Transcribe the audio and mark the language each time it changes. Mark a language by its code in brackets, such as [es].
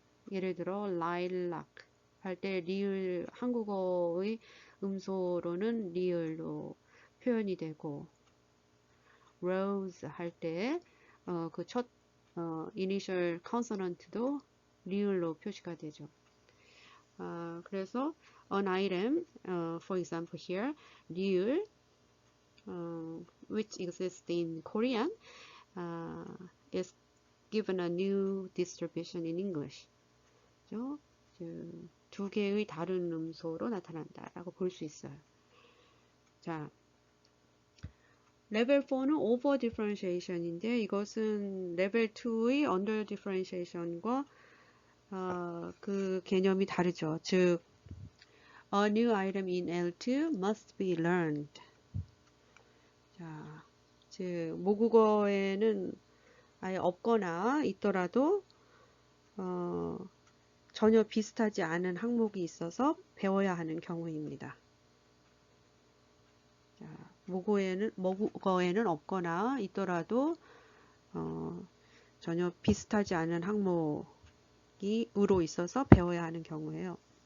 [ko] 예를 들어 lilac 할 때 리을 한국어의 음소로는 리을로 표현이 되고 rose 할 때 그 첫 이니셜 컨소넌트도 리을로 표시가 되죠. [en] 그래서 an item, for example here, 리을, which exists in Korean, is given a new distribution in English. [ko] 그죠? 두 개의 다른 음소로 나타난다라고 볼 수 있어요. 자, 레벨 4는 over differentiation인데 이것은 레벨 2의 under differentiation과 그 개념이 다르죠. [en] 즉, a new item in L2 must be learned. [ko] 자, 즉 모국어에는 아예 없거나 있더라도 전혀 비슷하지 않은 항목이 있어서 배워야 하는 경우입니다. 자, 모국어에는 없거나 있더라도 전혀 비슷하지 않은 항목이 으로 있어서 배워야 하는 경우예요.